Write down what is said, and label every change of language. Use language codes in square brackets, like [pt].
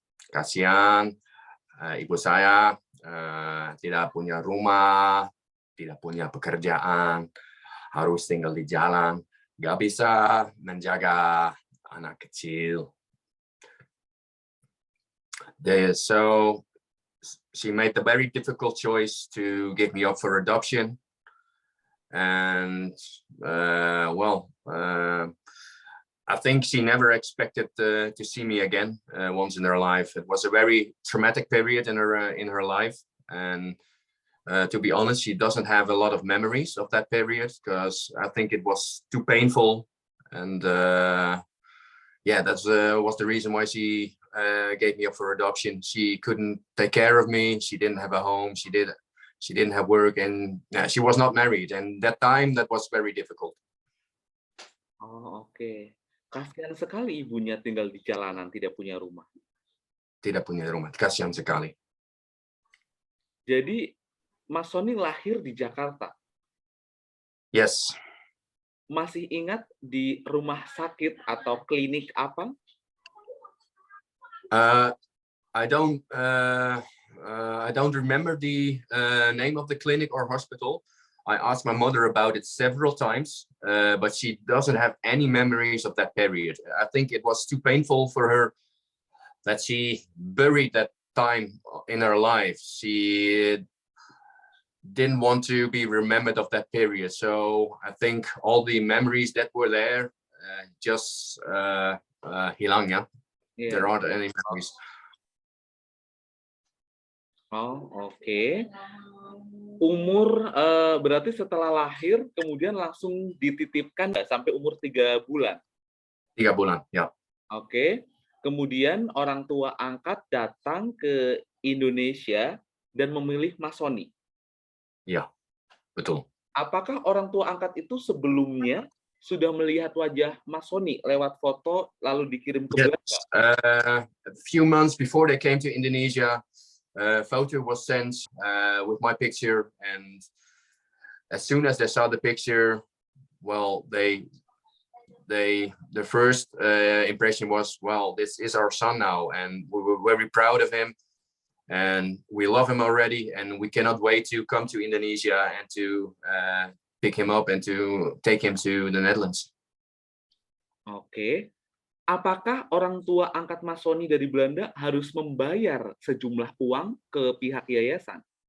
[id] Kasihan, ibu saya tidak punya rumah, tidak punya pekerjaan, harus tinggal di jalan, nggak bisa menjaga anak kecil. [en] So she made the very difficult choice to give me up for adoption. And I think she never expected to see me again once in her life. It was a very traumatic period in her life, and to be honest, she doesn't have a lot of memories of that period because I think it was too painful. And yeah, that was the reason why she gave me up for adoption. She couldn't take care of me. She didn't have a home. She didn't have work, and she was not married. And that time, that was very difficult. Oh, oke. [id] Kasihan sekali ibunya tinggal di jalanan, tidak punya rumah. Tidak punya rumah, kasihan sekali. Jadi, Mas Sony lahir di Jakarta. [en] Yes. [id] Masih ingat di rumah sakit atau klinik apa? [en] I don't remember the name of the clinic or hospital. I asked my mother about it several times, but she doesn't have any memories of that period. I think it was too painful for her that she buried that time in her life. She didn't want to be remembered of that period. So I think all the memories that were there just [id] hilang, ya. [en] Yeah. There aren't any memories. Oh, oke. [id] Umur berarti setelah lahir kemudian langsung dititipkan sampai umur 3 bulan. 3 bulan, ya. Oke. Kemudian orang tua angkat datang ke Indonesia dan memilih Mas Sony. Iya, betul. Apakah orang tua angkat itu sebelumnya sudah melihat wajah Mas Sony lewat foto lalu dikirim ke Belanda? [en] A few months before they came to Indonesia, photo was sent with my picture, and as soon as they saw the picture, well, the first impression was, well, this is our son now, and we were very proud of him, and we love him already, and we cannot wait to come to Indonesia and to pick him up and to take him to the Netherlands. Oke. [id] Apakah orang tua angkat Mas Sony dari Belanda harus membayar sejumlah uang ke pihak yayasan?